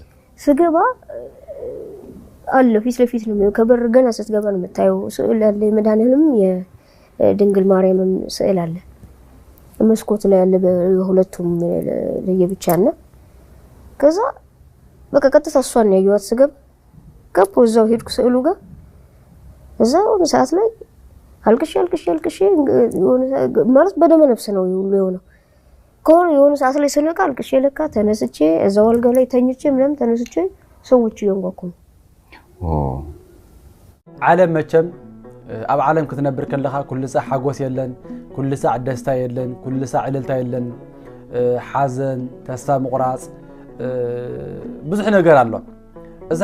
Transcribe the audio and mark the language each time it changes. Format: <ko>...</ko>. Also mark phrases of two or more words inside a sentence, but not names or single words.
<am>ስገባ አለ ፊት ለፊት ነው ከበር ገና ስትገባ ነው የምታየው ስዕል አለ የመድኃኒትም የድንግል ማርያምም ስዕል አለ መስኮት ላይ ያለ በሁለቱም ለየብቻና ከዛ በቃ ቀጥታ እሷን ያየዋት ስገባ ገባሁ እዛው ሄድኩ ስዕሉ ጋር እዛው ሰዓት ላይ አልቅሽ ማለት በደመ ነፍስ ነው ሁሉ የሆነው ኮን የሆነ ሰዓት ላይ ስነቃ አልቅሽ ለካ ተነስቼ እዛው አልጋ ላይ ተኝቼ ምንም ተነስቼ ሰዎች ይንጓኩ</am> <ti>ዓለም መቸም ኣብ ዓለም ክትነብር ከለኻ ኩሉ ሰዓት ሓጎስ የለን ኩሉ ሰዓት ደስታ የለን ኩሉ ሰዓት ዕልልታ የለን ሓዘን ተስፋ ምቁራጽ ብዙሕ ነገር ኣሎ እዚ</ti>